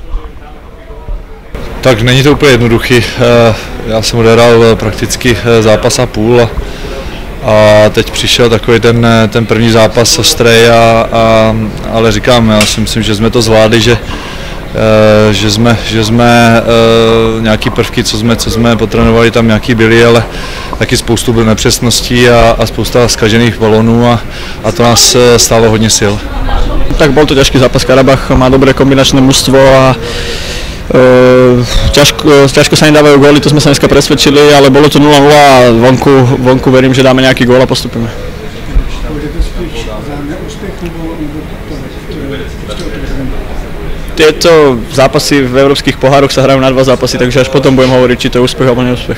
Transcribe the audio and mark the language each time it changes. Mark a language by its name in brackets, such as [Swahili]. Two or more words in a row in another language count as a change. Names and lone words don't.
[Czech] Tak není to úplně jednoduchý. Já jsem odehrál prakticky zápas a půl a teď přišel takový ten první zápas ostrý, ale říkám, já si myslím, že jsme to zvládli, že jsme nějaký prvky, co jsme potrénovali, tam nějaký byly, ale taky spoustu nepřesností a spousta zkažených balónů a to nás stálo hodně sil. [Slovak] Tak bol to ťažký zápas, Karabach má dobré kombinačné mužstvo a ťažko sa nedávajú góly, to sme sa dneska presvedčili, ale bolo to 0-0 a vonku verím, že dáme nejaký gól a postupíme. Tieto zápasy v európskych pohároch sa hrajú na 2 zápasy, takže až potom budem hovoriť, či to je úspech alebo neúspech.